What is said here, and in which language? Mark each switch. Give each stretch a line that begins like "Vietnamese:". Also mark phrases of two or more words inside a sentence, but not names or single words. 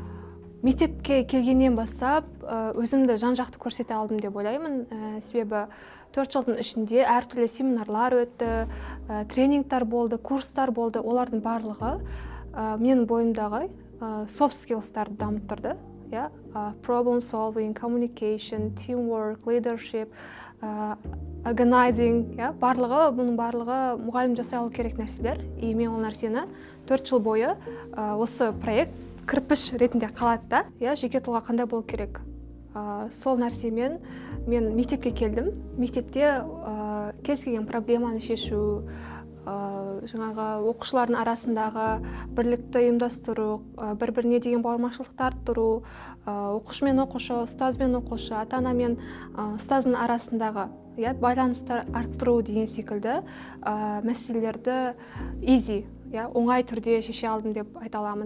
Kazakh: И мектепке келгеннен бастап өзімді жан-жақты көрсете алдым деп ойлаймын. Себебі 4 жылдың ішінде әртүрлі семинарлар өтті, тренингтар болды, курстар болды. Олардың барлығы менің бойымдағы
English: soft skillстарды
Kazakh: дамыттырды.
English: Problem solving, communication, teamwork, leadership, organizing,
Kazakh: бұның барлығы мұғалім жасай алу керек нәрселер. И мен ол нәрсені 4 жыл бойы осы проект кірпіш ретінде қалады да, жеке тұлға қандай болу керек. Сол нәрсемен мен мектепке келдім. Мектепте кез келген проблеманы шешу, жаңағы оқушылардың арасындағы бірлікті ұйымдастыру, бір-біріне деген бауырмашылықты арттыру, оқушы мен оқушы, ұстаз бен оқушы, ата-ана мен ұстаздың арасындағы байланысты арттыру деген секілді мәселелерді оңай түрде шеше алдым деп айта аламын.